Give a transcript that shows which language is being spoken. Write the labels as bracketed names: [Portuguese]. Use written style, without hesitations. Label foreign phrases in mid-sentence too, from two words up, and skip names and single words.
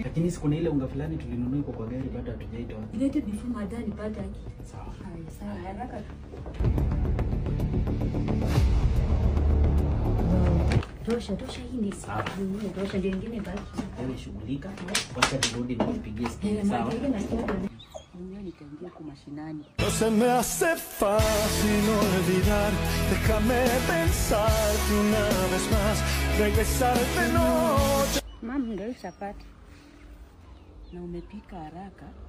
[Swahili] Lakini siku na ile unga fulani tulinunua iko kwa gari bado hatujaitoa. Ilete before madani pata hiki. Sawa. Haya, sawa, haraka. Tosha hii ni sawa. Tosha ndio nyingine baki. Wewe shughulika, wacha turudi na nipigie simu. Sawa. [Spanish] No se me hace fácil olvidar, déjame pensarte una vez más, regresar de noche. [Swahili] Mama, ndio chapati. Na umepika haraka.